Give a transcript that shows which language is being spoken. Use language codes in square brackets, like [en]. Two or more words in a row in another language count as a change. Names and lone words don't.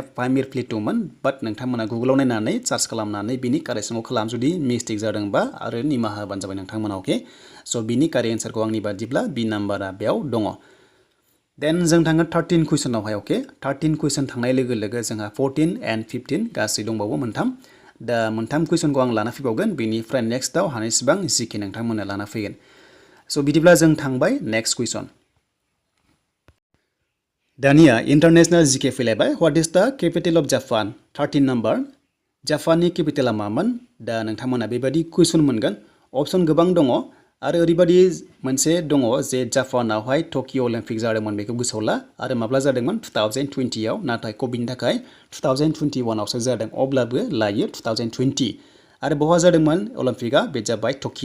[brx] पामिर प्लेटुमोन बाट नोंथांमोना गुगोलाव नायनानै सार्च खालामनानै बिनि कारेक्सनखौ खालाम जुदि मिस्टेक जादोंबा आरो निमाहा होबानो जाबाय नोंथांमोना अके स' बिनि कारेक्ट एन्सारखौ आंनि बादिब्ला बि नाम्बारा बेयाव दङ देन जों थाङो 13 कुइसनावहाय अके 13 कुइसन थांनाय लोगो लोगो जोंहा 14 एन्ड 15 गासै दंबावो मोनथाम दा मोनथाम कुइसनखौ आं लाना फैबावगोन बेनिफ्राय नेक्स्टआव हानायसिबां जिके नोंथांमोना लाना फैगोन स' बिदिब्ला जों थांबाय नेक्स्ट कुइसन दानिया इन्टारनेशनेल जिके फैलायबाय [en] what is the capital of Japan [brx] 13 नाम्बार जापाननि केपिटेला मामोन दा नोंथांमोना बेबायदि कुइसन मोनगोन अपसन गोबां दङ आरो ओरैबायदि मोनसे दङ जे जापानावहाय टकिअ अलिम्पिक जादोंमोन बेखौ गोसोआव ला आरो माब्ला जादोंमोन 2020 आव नाथाय कभिडनि थाखाय 2021 आवसो जादों अब्लाबो लायो 2020 आरो बहा जादोंमोन अलिम्पिकआ बे जाबाय टकिअ